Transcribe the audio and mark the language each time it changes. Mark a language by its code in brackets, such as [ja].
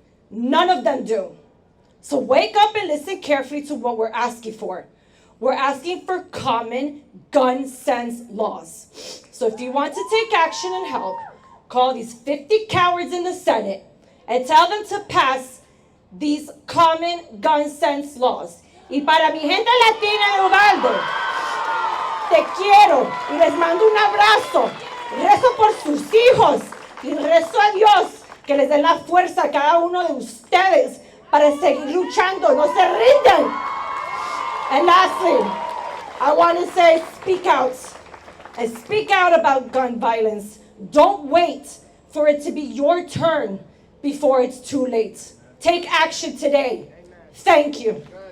[en] None of them do. So wake up and listen carefully to what we're asking for. We're asking for common gun sense laws. So if you want to take action and help, call these 50 cowards in the Senate and tell them to pass these common gun sense laws. [es] Y para mi gente latina de Uvalde, te quiero y les mando un abrazo. Rezo por sus hijos y rezo a Dios que les dé la fuerza a cada uno de ustedes para seguir luchando. No se rindan. [en] And lastly, I want to say speak out. And speak out about gun violence. Don't wait for it to be your turn before it's too late. Take action today. Thank you.